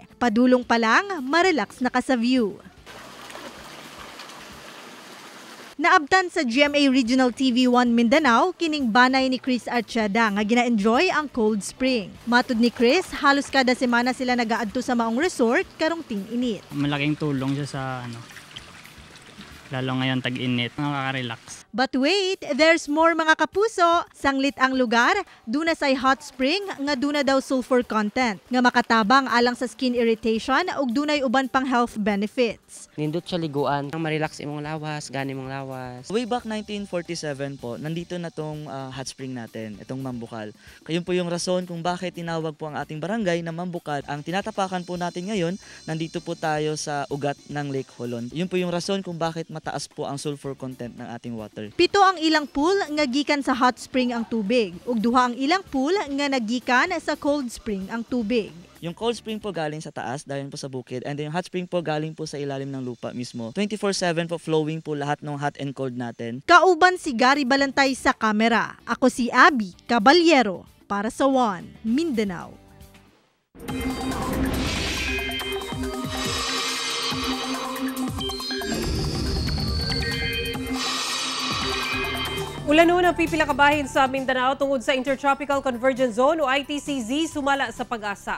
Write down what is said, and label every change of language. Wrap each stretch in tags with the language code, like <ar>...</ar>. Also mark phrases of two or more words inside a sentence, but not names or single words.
<ceb>Padulong pa lang, marelax na ka sa view. Naabtan sa GMA Regional TV 1 Mindanao kining banay ni Chris Archada nga gina-enjoy ang</ceb> <en>cold spring.</en> <ceb>Matud ni Chris, halos kada semana sila nagaadto sa maong resort karong ting-init.</ceb> <tl>Malaking tulong siya sa lalo ngayon tag-init, nakaka-relax.</tl> <en>But wait, there's more</en> <tl>mga kapuso.</tl> <ceb>Sanglit ang lugar, duna say</ceb> <en>hot spring</en> <ceb>nga duna daw</ceb> <en>sulfur content</en> <ceb>nga makatabang alang sa</ceb> <en>skin irritation</en> <ceb>ug dunay uban pang</ceb> <en>health benefits.</en> <ceb>Nindot siya liguan, ma-relax imong lawas, gani imong lawas.</ceb> <en>Way back</en> <tl>1947 po, nandito na tong</tl> <en>hot spring</en> <tl>natin, itong Mambukal. Kayun po yung rason kung bakit tinawag po ang ating barangay na Mambukal. Ang tinatapakan po natin ngayon, nandito po tayo sa ugat ng Lake Holon. Yun po yung rason kung bakit mataas po ang</tl> <en>sulfur content</en> <tl>ng ating water.</tl> <ceb>7 ang ilang pool nga gikan sa</ceb> <en>hot spring</en> <ceb>ang tubig ug 2 ang ilang pool nga nagikan sa</ceb> <en>cold spring</en> <ceb>ang tubig.</ceb> <tl>Yung</tl> <en>cold spring</en> <tl>po galing sa taas, dahil po sa bukid,</tl> <en>and then</en> <tl>yung</tl> <en>hot spring</en> <tl>po galing po sa ilalim ng lupa mismo. 24/7 po flowing po lahat ng</tl> <en>hot and cold</en> <tl>natin.</tl> <ceb>Kauban si Gary Balantay sa kamera. Ako si Abby Caballero para sa One Mindanao. Ulanon ang pipila kabahin sa Mindanao tungod sa Intertropical Convergence Zone o ITCZ sumala sa pag-asa.</ceb>